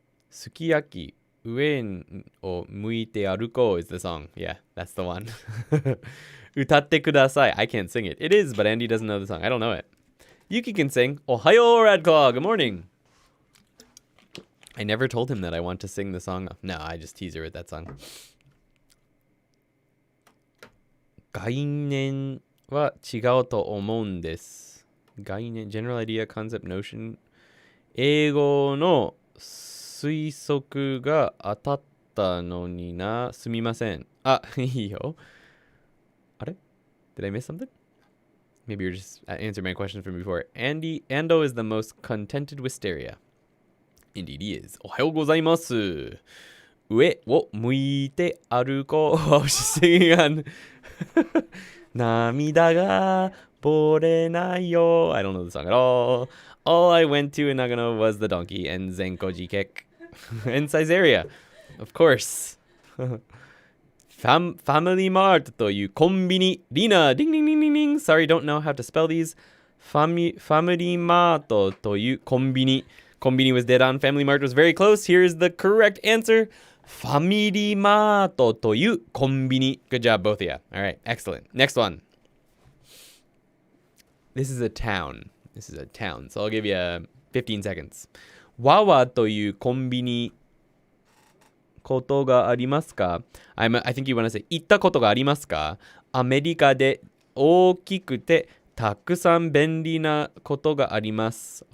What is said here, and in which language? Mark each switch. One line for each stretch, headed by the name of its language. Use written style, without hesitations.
Japanese: すき焼き上を向いて歩こう
English: is the song. Yeah, that's the one.
Japanese: 歌ってください.
English: I can't sing it. It is, but Andy doesn't know the song. I don't know it. Yuki can sing. Ohayo, Radclaw. Good morning. I never told him that I want to sing the song. No, I just tease her with that song.
Japanese: 概念は違うと思うんです。
English: 概念 general idea, concept, notion.
Japanese: 英語の推測が当たったのにな。すみません。いいよ。あれ?
English: Did I miss something? Maybe you're just answering my question from before. Ando is the most contented wisteria. Indeed he is.
Japanese: おはようございます。上を向いて歩こう。
English: She's singing on
Japanese: 涙がぼれないよ.
English: I don't know the song at all. All I went to in Nagano was the donkey and Zenkoji Kek. And Caesarea. Of course.
Japanese: Family Mart というコンビニ。
English: Lina, ding ding ding ding ding. Sorry, don't know how to spell these.
Japanese: Family Mart というコンビニ.
English: Konbini was dead on. Family Mart was very close. Here's the correct answer.
Japanese: Family Mart というコンビニ.
English: Good job, both of you. All right, excellent. Next one. This is a town. So I'll give you 15 seconds.
Japanese: Wawa というコンビニことがありますか?
English: I think you want to say
Japanese: 行ったことがありますか? アメリカで大きくてたくさん便利なことがあります。